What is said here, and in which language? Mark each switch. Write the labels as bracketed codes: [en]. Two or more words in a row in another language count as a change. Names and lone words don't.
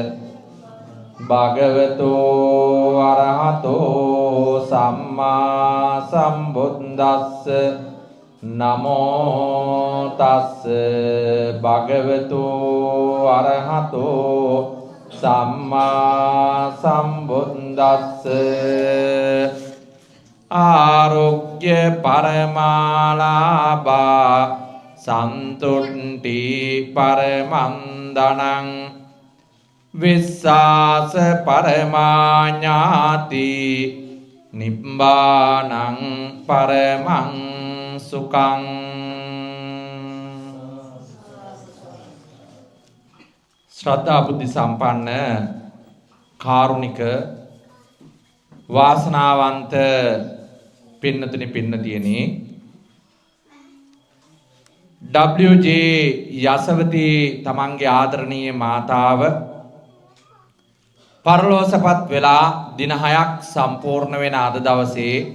[pi] භගවතු අරහතෝ සම්මා සම්බුද්දස්ස නමෝ තස් භගවතු අරහතෝ සම්මා සම්බුද්දස්ස ආරෝග්‍ය පරමාලාභා සන්තුට්ටි පරමන්දනං විස්සාස පරමාඥාති නිබ්බානං පරමං සුඛං [si] ශ්‍රද්ධා බුද්ධ සම්පන්න කාරුණික වාසනාවන්ත පින්නතුනි පින්නතියනි WJ යසවති තමන්ගේ ආදරණීය මාතාව පරලෝසපත් වෙලා දින 6ක් සම්පූර්ණ වෙන අද දවසේ